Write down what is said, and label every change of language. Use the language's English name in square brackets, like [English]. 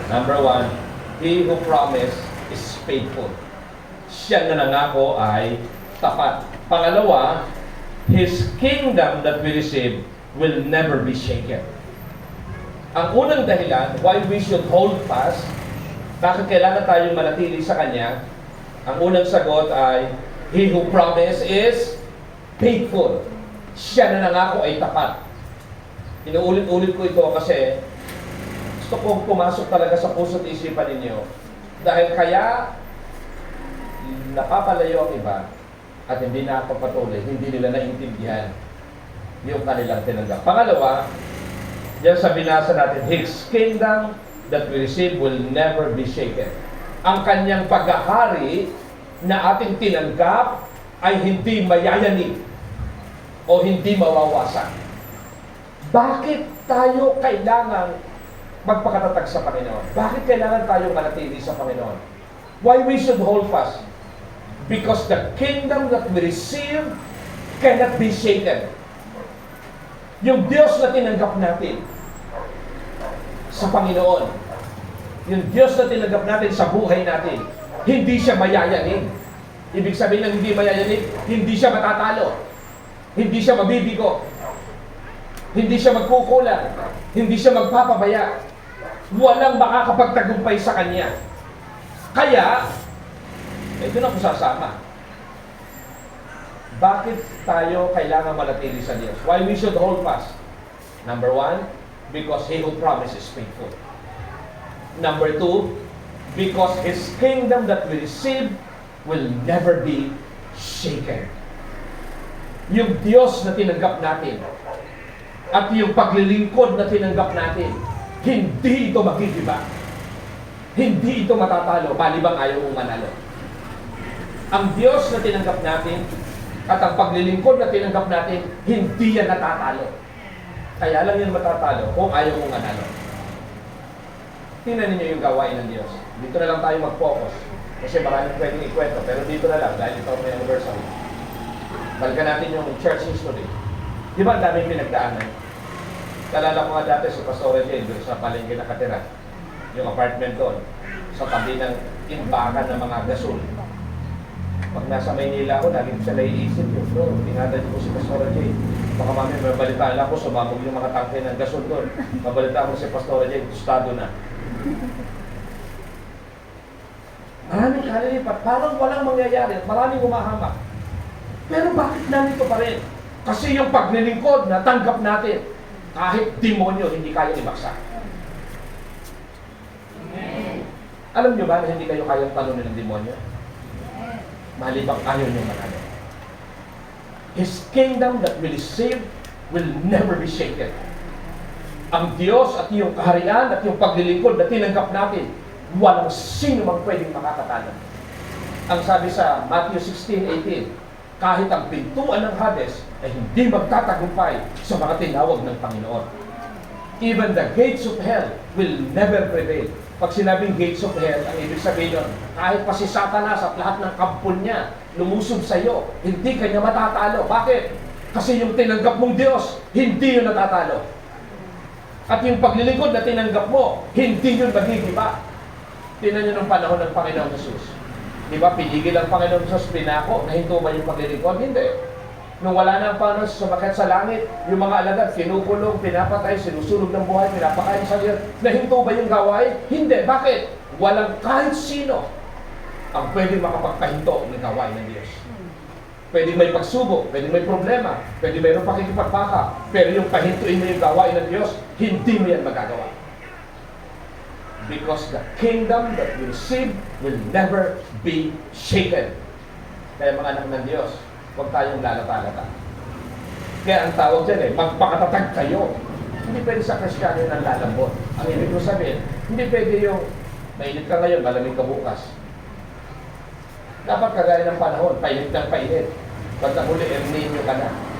[English] Number one, He who promised is faithful. [Filipino] Siya na nangako ay tapat. Pangalawa, [English] His kingdom that we receive will never be shaken. [Filipino] Ang unang dahilan [English] why we should hold fast, [Filipino] bakit kailangan tayong manatili sa Kanya, ang unang sagot ay, [English] He who promised is faithful. [Filipino] Siya na nangako ay tapat. Inuulit-ulit ko ito kasi gusto kong pumasok talaga sa puso't isipan ninyo. Dahil kaya napapalayo ang iba at hindi nakapagpatuloy, hindi nila naintindihan yung kanilang tinanggap. Pangalawa, diyan sa binasa natin, [English] His kingdom that we receive will never be shaken. [Filipino] Ang kanyang paghahari na ating tinanggap ay hindi mayayanig o hindi mawawasan. Bakit tayo kailangan magpakatatag sa Panginoon? Bakit kailangan tayo manatili sa Panginoon? [English] Why we should hold fast? Because the kingdom that we receive cannot be shaken. [Filipino] Yung Diyos na tinanggap natin sa Panginoon, yung Diyos na tinanggap natin sa buhay natin, hindi siya mayayanig. Ibig sabihin ng hindi mayayanig, hindi siya matatalo, hindi siya mabibigo, hindi siya magkukulang, hindi siya magpapabaya. Walang makakapagtagumpay sa Kanya. Kaya, ito na kung sasama. Bakit tayo kailangan manatili sa Diyos? [English] Why we should hold fast? Number one, because He who promises is faithful. Number two, because His kingdom that we receive will never be shaken. [Filipino] Yung Diyos na tinanggap natin at yung paglilingkod na tinanggap natin, hindi ito magigiba. Hindi ito matatalo, malibang ayaw mong manalo. Ang Diyos na tinanggap natin at ang paglilingkod na tinanggap natin, hindi yan natatalo. Kaya lang yan matatalo kung ayaw mong manalo. Tingnan ninyo yung gawain ng Diyos. Dito na lang tayo mag-focus. Kasi maraming pwedeng ikwento, pero dito na lang, dahil ito ang may anniversary. Balikan natin yung church history. Di ba ang daming pinagdaanan? Kalala ko nga dati si Pastor Jane, doon sa palengke nakatira. Yung apartment doon, sa tabi ng imbakan ng mga gasol. Pag nasa Maynila ako, lagi ko siya naiisip yun. Bro, tingnan ko si Pastor Jane. Baka mami, may balitaan ako, sumabog yung mga tangke ng gasol doon. Mabalitaan ko si Pastor Jane, tostado na. Maraming kalilipat, parang walang mangyayari, maraming humahamak. Pero bakit nandito pa rin? Kasi yung paglilingkod na tanggap natin, kahit demonyo, hindi kayang ibaksa. Alam nyo ba na hindi kayo kayang talunin ng demonyo? Malibang ayaw nyo manalo. [English] His kingdom that we receive will never be shaken. [Filipino] Ang Diyos at yung kaharian at yung paglilingkod na tinanggap natin, walang sino mang pwedeng makakatalo. Ang sabi sa Matthew 16:18, kahit ang pintuan ng Hades ay hindi magtatagumpay sa mga tinawag ng Panginoon. [English] Even the gates of hell will never prevail. [Filipino] Pag sinabing [English] gates of hell, [Filipino] ang ibig sabihin nun, kahit pa si Satanas at lahat ng kampon niya lumusob sa iyo, hindi kanya matatalo. Bakit? Kasi yung tinanggap mong Diyos, hindi yun natatalo. At yung paglilingkod na tinanggap mo, hindi yun magigiba. Tingnan nyo ng panahon ng Panginoon Jesus. Di ba, pinigil ang Panginoon Jesus, pinako, nahinto ba yung paglilingkod? Hindi. Nung wala na ang Panginoon, sumakit sa langit, yung mga alagad, kinukulong, pinapatay, sinusunog ng buhay, pinapakain sa liyan. Nahinto ba yung gawain? Hindi. Bakit? Walang kahit sino ang pwede makapagpahinto ng gawain ng Diyos. Pwede may pagsubok, pwede may problema, pwede mayroong pakikipagpaka, pero yung pahintuin mo yung gawain ng Diyos, hindi mo yan magagawa. [English] Because the kingdom that we receive will never be shaken. [Filipino] Kaya mga anak ng Diyos, huwag tayong lalata-lata. Kaya ang tawag dyan magpakatatag kayo. Hindi pwede sa Kristiyano ng lalambot. Ang ibig ko sabihin, hindi pwede yung mainit ka ngayon, malamig ka bukas. Dapat kagaya ng panahon, painit ng painit. Pag nahuli, El Nino ka na.